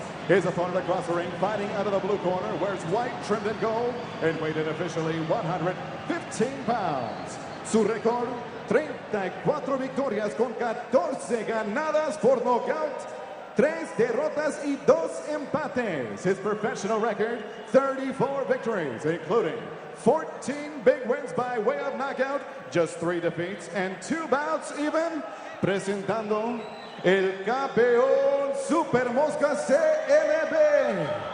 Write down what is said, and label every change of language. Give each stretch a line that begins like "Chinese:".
English: His opponent across the ring, fighting out of the blue corner, wears white trimmed in gold and weighed in officially 115 pounds.
Spanish: Su récord, 34 victorias con 14 ganadas por nocaut, 3 derrotas y 2 empates.
English: His professional record, 34 victories, including 14 big wins by way of knockout, just 3 defeats, and 2 bouts even.
Spanish: Presentando el campeón Super Mosca CMB.